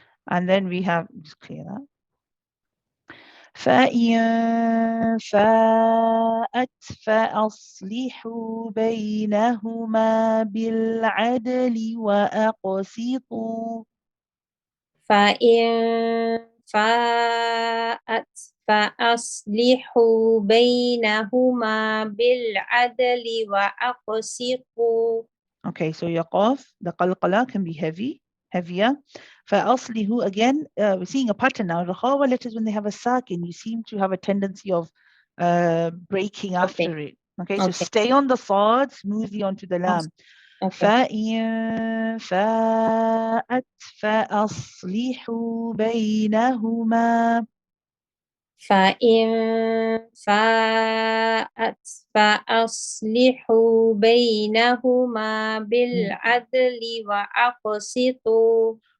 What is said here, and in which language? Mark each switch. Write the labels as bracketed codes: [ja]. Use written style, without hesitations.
[en] And then we have, just clear that. [ar] فإن فاءت فأصلحوا بينهما بالعدل وأقسطوا فإن فاءت فأصلحوا بينهما بالعدل وأقسطوا. [en] Okay, so your qaf, the qalqala can be heavier. فأصله, again, we're seeing a pattern now. Rakhawa letters, when they have a sakin, you seem to have a tendency of breaking after it. Okay, so stay on the sad, smoothly onto the lam. [ar] فإن فاءت فأصلحوا بينهما فإن فاءت فأصلحوا بينهما بالعدل وأقسطوا.